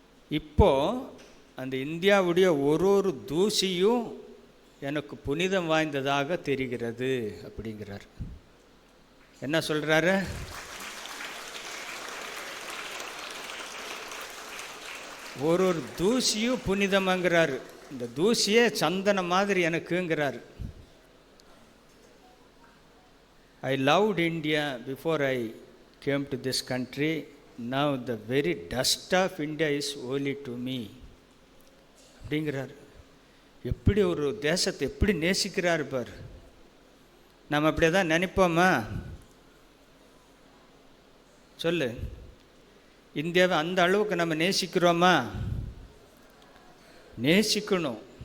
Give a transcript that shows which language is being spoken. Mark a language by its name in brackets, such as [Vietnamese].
[Tamil] இப்போது அந்த இந்தியாவுடைய ஒரு தூசியும் எனக்கு புனிதம் வாய்ந்ததாக தெரிகிறது அப்படிங்கிறார். என்ன சொல்கிறாரு? ஒரு தூசியும் புனிதமாங்கிறாரு. இந்த தூசியே சந்தன மாதிரி எனக்குங்கிறாரு. [English] I loved India before I came to this country. Now the very dust of India is holy to me. [Tamil] அப்படிங்கிறார். எப்படி ஒரு தேசத்தை எப்படி நேசிக்கிறார் பார். நம்ம அப்படியே தான் நினைப்போமா? சொல்லு. இந்தியாவை அந்த அளவுக்கு நம்ம நேசிக்கிறோமா? நேசிக்கணும்.